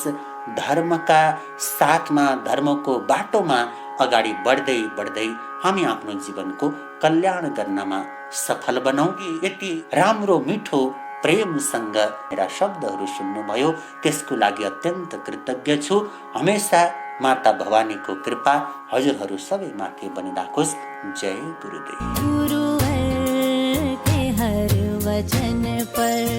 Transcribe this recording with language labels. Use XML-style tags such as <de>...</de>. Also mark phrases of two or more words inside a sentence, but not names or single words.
<ne>धर्मका साथमा, धर्मको बाटोमा अगाडि बढ्दै बढ्दै हामी आफ्नो जीवनको कल्याण गर्नमा सफल बनौं। यति राम्रो मिठो प्रेमसँग मेरा शब्दहरू सुन्नुभयो, त्यसको लागि अत्यन्त कृतज्ञ छु। हमेशा माता भवानीको कृपा हजुरहरू सबै माथि बनिराखोस्। जय गुरुदेव।</ne> <hi>गुरुवर के हर वचन पर</hi>